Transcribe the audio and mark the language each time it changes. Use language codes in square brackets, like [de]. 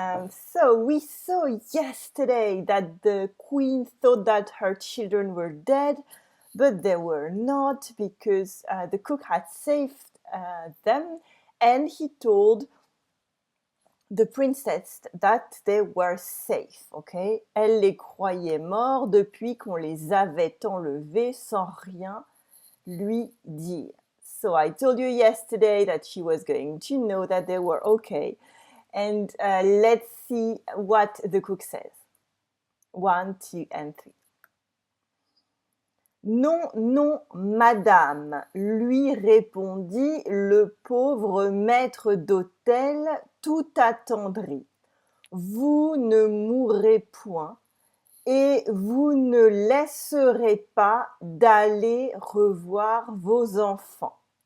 [en] So we saw yesterday that the queen thought that her children were dead, but they were not because the cook had saved them, and he told the princess that they were safe, okay? [fr] Elle les croyait morts depuis qu'on les avait enlevés sans rien lui dire. [en] So I told you yesterday that she was going to know that they were okay. And let's see what the cook says. 1, 2, and 3. [fr] Non, non, madame, lui répondit le pauvre maître d'hôtel tout attendri. Vous ne mourrez point et vous ne laisserez pas d'aller revoir vos enfants.